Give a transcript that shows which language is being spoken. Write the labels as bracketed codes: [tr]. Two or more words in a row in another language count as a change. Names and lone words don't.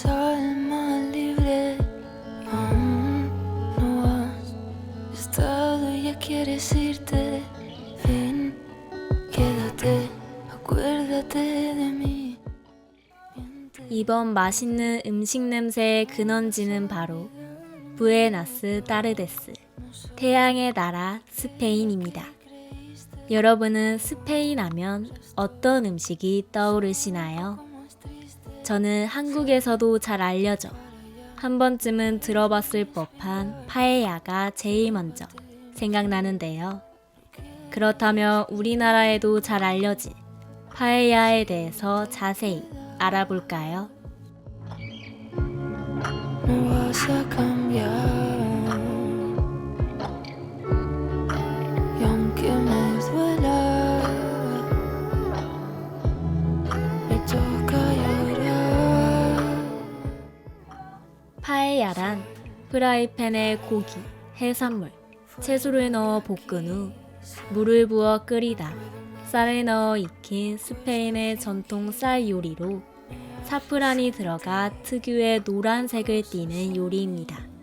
[es] alma libre, aún no has estado y ya quieres irte. Ven, quédate, acuérdate de mí. [ko] 이번 맛있는 음식 냄새의 근원지는 바로 [es] buenas tardes, [ko] 태양의 나라 스페인입니다. 여러분은 스페인 하면 어떤 음식이 떠오르시나요? 저는 한국에서도 잘 알려져 한 번쯤은 들어봤을 법한 파에야가 제일 먼저 생각나는데요. 그렇다면 우리나라에도 잘 알려진 파에야에 대해서 자세히 알아볼까요? [es] No vas a cambiar. Y aunque me duela, me toca llorar. [ko] 파에야란 프라이팬에 고기, 해산물, 채소를 넣어 볶은 후 물을 부어 끓이다 쌀을 넣어 익힌 스페인의 전통 쌀 요리로 사프란이 들어가 특유의 노란색을 띠는 요리입니다.